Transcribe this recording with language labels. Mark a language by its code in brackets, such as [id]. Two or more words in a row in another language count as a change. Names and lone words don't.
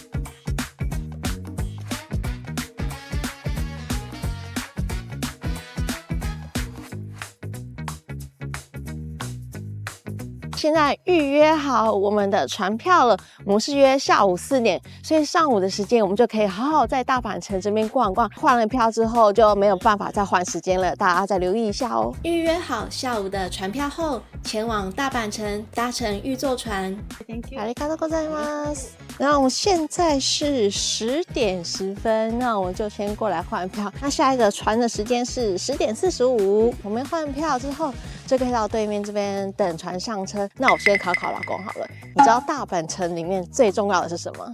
[zh] 现在预约好我们的船票了，我们是约下午4点，所以上午的时间我们就可以好好在大阪城这边逛逛。换了票之后就没有办法再换时间了，大家再留意一下哦。预约好下午的船票后，前往大阪城搭乘御座船。 [ja] ありがとうございます。 [zh] 那我们现在是10点10分，那我们就先过来换票。那下一个船的时间是10点45，我们换票之后就可以到对面这边等船上车。那我先考老公好了，你知道大阪城里面最重要的是什么？